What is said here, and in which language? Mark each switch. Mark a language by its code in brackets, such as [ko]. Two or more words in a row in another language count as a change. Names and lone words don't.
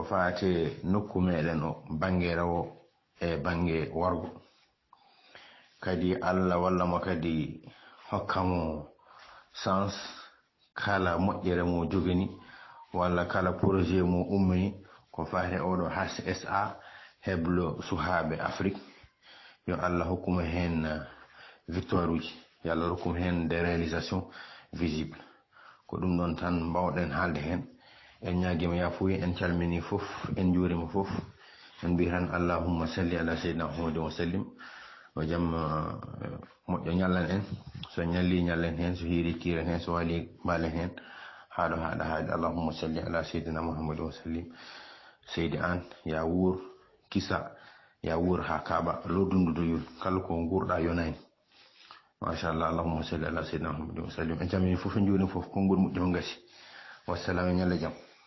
[ff] fate nokku meɗen o banggue rawo e banggue wargo kadi Allah wallamo kadi hokkamo sens kala moƴƴere mo jogani walla kala projet mo ummini ko fate oɗo HSA heblo suhaaɓe Afrique yo Allah hokkuma hen victoire uji yo Allah hokkuma hen [fr] des réalisations visibles [ff] ko ɗum ɗon tan mbawɗen haalde hen en ñaguima yafuya en calmini fof en juurima fof en mbi tan [ar] اللهم صل على سيدنا محمد وسلم [ff] o jaam moƴƴo ñallan en so ñalli ñallen hen so hiiri kiren hen so waali mbalen hen haɗo haɗa [ar] اللهم صل على سيدنا محمد وسلم [ff] seydi an ya wuur kisa ya wuur ha kaaba lodundudoyol kala ko gurɗa yonani machallah [ar] اللهم صل على سيدنا محمد وسلم [ff] en camini fof en joni fof konngol moƴƴo gasi wassalamu ñalla jaam.